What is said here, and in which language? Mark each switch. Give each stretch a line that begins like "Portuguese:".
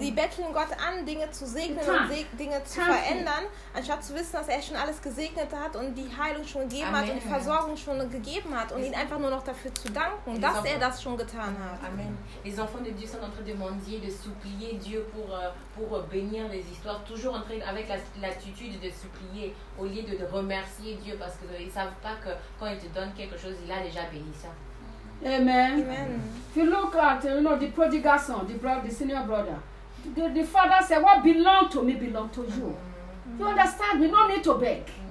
German: Sie betteln Gott an, Dinge zu segnen und Dinge zu verändern, anstatt zu wissen, dass er schon alles gesegnet hat und die Heilung schon gegeben hat und die Versorgung schon gegeben hat und ihn einfach nur noch dafür zu danken, dass er das schon getan hat. Amen.
French: Les enfants de Dieu sont en train de demander, de supplier Dieu pour bénir les histoires, toujours en train avec l'attitude de supplier au lieu de remercier Dieu parce qu'ils ne savent pas que quand il te donne quelque chose, il a déjà béni ça. Amen. Amen.
English: If you look at the prodigal son, the senior brother, the father said, what belong to me belong to you. You understand me? No need to beg.